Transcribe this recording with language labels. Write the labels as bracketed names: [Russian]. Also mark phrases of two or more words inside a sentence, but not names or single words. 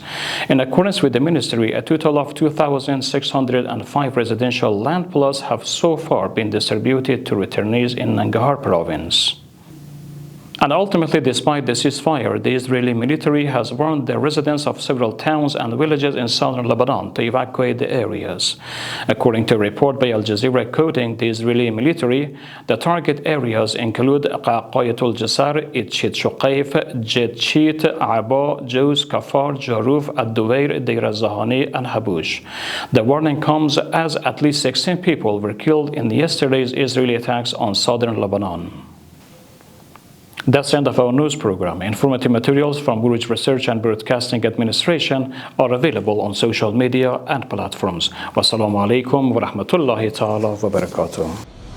[English] In accordance with the ministry, a total of 2,605 residential land plots have so far been distributed to returnees in Nangarhar province. And ultimately, despite the ceasefire, the Israeli military has warned the residents of several towns and villages in southern Lebanon to evacuate the areas. According to a report by Al Jazeera quoting the Israeli military, the target areas include Qayatul Jasar, Itchit Shuqayf, Jetchit, Aba, Juz, Kafar, Jaruf, Ad-Duwair, Deir al-Zahani, and Habush. The warning comes as at least 16 people were killed in yesterday's Israeli attacks on southern Lebanon. That's the end of our news program. Informative materials from Urooj Research and Broadcasting Administration are available on social media and platforms. [Arabic] والسلام عليكم ورحمة الله تعالى وبركاته.